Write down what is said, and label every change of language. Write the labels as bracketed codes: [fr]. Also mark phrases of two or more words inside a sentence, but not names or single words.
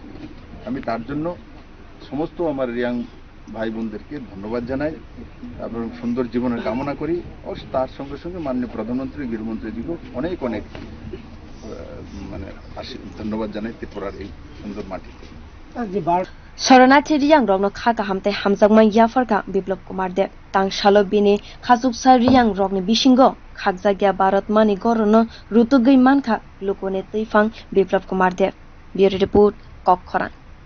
[bn] আমি তার জন্য সমস্ত আমার রিয়াং ভাই বোনদেরকে ধন্যবাদ জানাই এবং সুন্দর জীবনের কামনা করি। ও তার সঙ্গে সঙ্গে মাননীয় প্রধানমন্ত্রী, গৃহমন্ত্রীজিকেও অনেক অনেক ধন্যবাদ জানাই ত্রিপুরার এই সুন্দর মাটিতে। [trp] soronathi Reang rogno khaka hamte hamjakma yafarka Biplab Kumar Deb Tang salo bini khasuksa Reang rogni bisingo khakjagya Bharat mani gorono rutugui mankha lukone tuifang Biplab Kumar Deb. [en] Bureau report, Kokhoran.